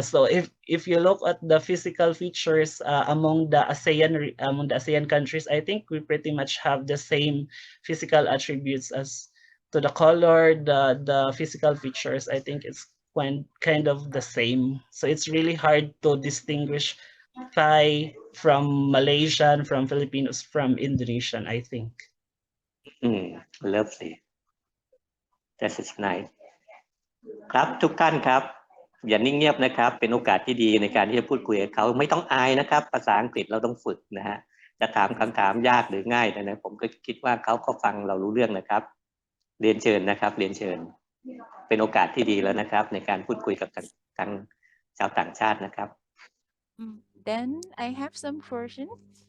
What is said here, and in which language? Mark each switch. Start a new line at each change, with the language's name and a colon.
English: So if you look at the physical features among the ASEAN countries, I think we pretty much have the same physical attributes as to the color, the physical features. I think it's kind of the same. So it's really hard to distinguish Thai from Malaysian, from Filipinos, from Indonesian, I think. Lovely. That is nice.
Thai: ครับทุกท่านครับอย่านิ่งเงียบนะครับเป็นโอกาสที่ดีในการที่จะพูดคุยกับเขาไม่ต้องอายนะครับภาษาอังกฤษเราต้องฝึกนะฮะจะถามคำถามยากหรือง่ายนะผมก็คิดว่าเขาก็ฟังเรารู้เรื่องนะครับเรียนเชิญนะครับเรียนเชิญเป็นโอกาสที่ดีแล้วนะครับในการพูดคุยกับทางชาวต่างชาตินะครับ
English: Then I have some questions.